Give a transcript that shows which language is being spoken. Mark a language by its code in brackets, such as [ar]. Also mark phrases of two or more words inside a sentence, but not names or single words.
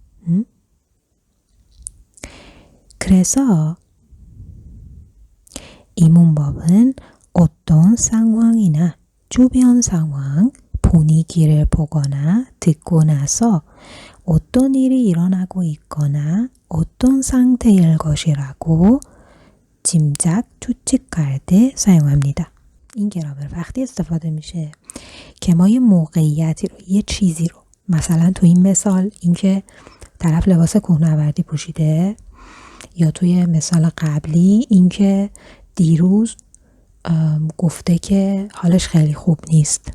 [ko] 그래서 이 문법은 어떤 상황이나 주변 상황, 분위기를 보거나 듣고 나서 어떤 일이 일어나고 있거나 어떤 상태일 것이라고 짐작, 추측할 때 사용합니다. [fa] این گرامر وقتی استفاده میشه که ما یه موقعیتی رو، یه چیزی رو، مثلا تو این مثال اینکه طرف لباس کوهنوردی پوشیده، یا توی مثال قبلی اینکه دیروز گفته که حالش خیلی خوب نیست.